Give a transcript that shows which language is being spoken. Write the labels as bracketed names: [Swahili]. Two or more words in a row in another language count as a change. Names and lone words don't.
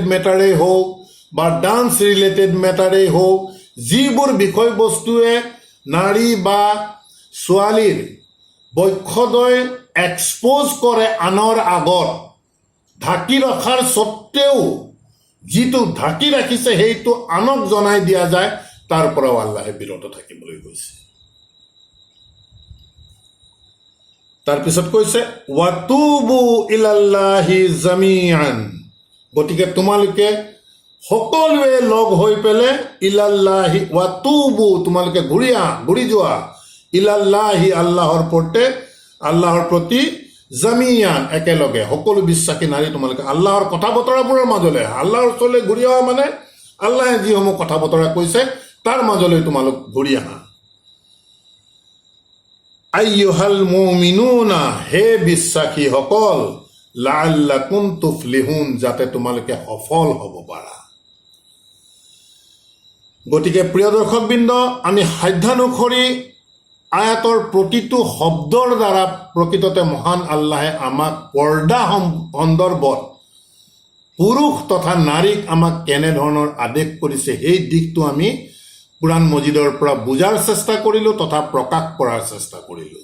[Assamese] মেটাৰেই হওক বা [English] dance related matter [Assamese] হওক, যিবোৰ বিষয়বস্তুৱে নাৰী বা ছোৱালীৰ বক্ষদয় এক্সপ'জ কৰে আনৰ আগত, ঢাকি ৰখাৰ স্বত্তেও যিটো ঢাকি ৰাখিছে সেইটো আনক জনাই দিয়া যায়, তাৰ পৰাও আল্লাহে বিৰত থাকিবলৈ কৈছে। তাৰপিছত কৈছে [Arabic] وتوبوا إلى الله جميعا, [Assamese] গতিকে তোমালোকে সকলোৱে লগ হৈ পেলাই [Arabic] إلى الله وتوبوا, [Assamese] তোমালোকে ঘূৰি যোৱা ইলাল্লাহি, আল্লাহৰ প্ৰতি জামিয়ান, একেলগে সকলো বিশ্বাসী নাৰী তোমালোকে আল্লাহৰ কথা বতৰাবোৰৰ মাজলৈ, আল্লাহৰ ওচৰলৈ ঘূৰি অহা মানে আল্লাহে যিসমূহ কথা বতৰা কৈছে তাৰ মাজলৈ তোমালোক ঘূৰি আহা। [Arabic] أيها المؤمنون, [Assamese] হে বিশ্বাসীসকল, [Arabic] لعلكم تفلحون, [Assamese] যাতে তোমালোকে সফল হ'ব পাৰা। গতিকে প্ৰিয় দৰ্শকবৃন্দ, আমি সাধ্যানুসৰি আয়াতৰ প্ৰতিটো শব্দৰ দ্বাৰা প্ৰকৃততে মহান আল্লাহে আমাক পৰ্দা সন্দৰ্ভত পুৰুষ তথা নাৰীক আমাক কেনেধৰণৰ আদেশ কৰিছে সেই দিশটো আমি কুৰাণ মজিদৰ পৰা বুজাৰ চেষ্টা কৰিলোঁ তথা প্ৰকাশ কৰাৰ চেষ্টা কৰিলোঁ।